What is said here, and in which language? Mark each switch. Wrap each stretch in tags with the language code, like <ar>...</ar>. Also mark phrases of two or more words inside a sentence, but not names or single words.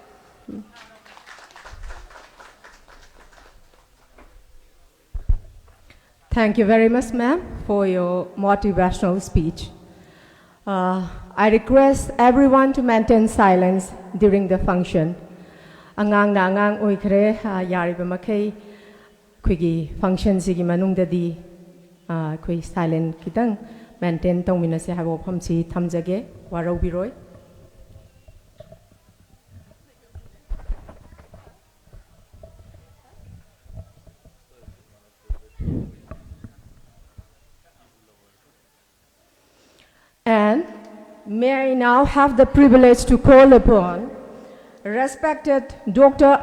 <en>Thank you very much, ma'am, for your motivational speech. I request everyone to maintain silence during the function.</en> <mni>Angang na angang oikre yariba makai kuigi function sigi manungdadi kui silent kitang maintain tongmina se habo phamsi thamjage warau biroi.</mni> <en>And may I now have the privilege to call upon respected Dr.</en>